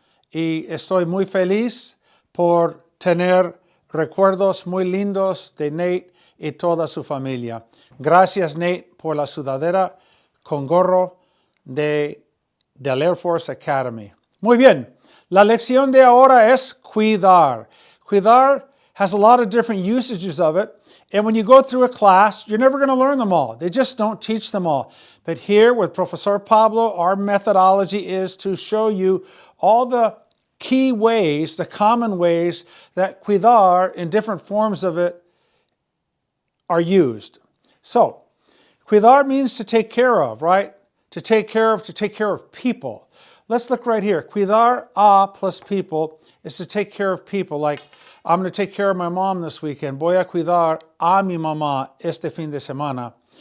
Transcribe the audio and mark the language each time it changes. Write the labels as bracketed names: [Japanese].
[Spanish] Y estoy muy feliz por tener recuerdos muy lindos de Nate y toda su familia. Gracias, Nate, por la sudadera con gorro del Air Force Academy. Muy bien, la lección de ahora es cuidar. [English] Cuidar has a lot of different usages of it. And when you go through a class, you're never going to learn them all. They just don't teach them all. But here with Profesor Pablo, our methodology is to show you all the key ways, the common ways that cuidar in different forms of it are used. So, cuidar means to take care of, right? To take care of people. Let's look right here. Cuidar a plus people is to take care of people. Like, I'm going to take care of my mom this weekend. [Spanish] Voy a cuidar a mi mamá este fin de semana.